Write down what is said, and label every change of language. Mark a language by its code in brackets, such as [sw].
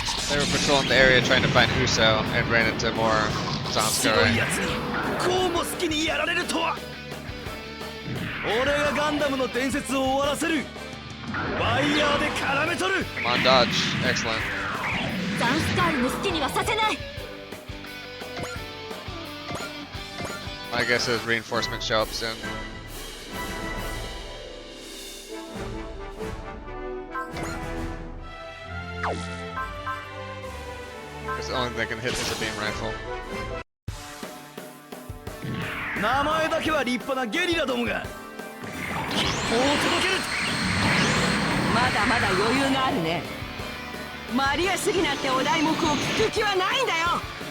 [en] They were patrolling the area trying to find Uso and ran into more [ja] 強い [en] Zanskar. [ja] やつにこうも好きにやられるとは。俺がガンダムの伝説を終わらせる。ワイヤーで絡め取る。 [en] Come on, dodge. Excellent. [ja] ダンスカールの好きにはさせない。 [en] My guess is reinforcements show up soon. Because the only thing that can hit is a beam rifle. [ja] 名前だけは立派なゲリラどもが吉報を届ける。まだまだ余裕があるね。マリア主義なんてお題目を聞く気はないんだよ。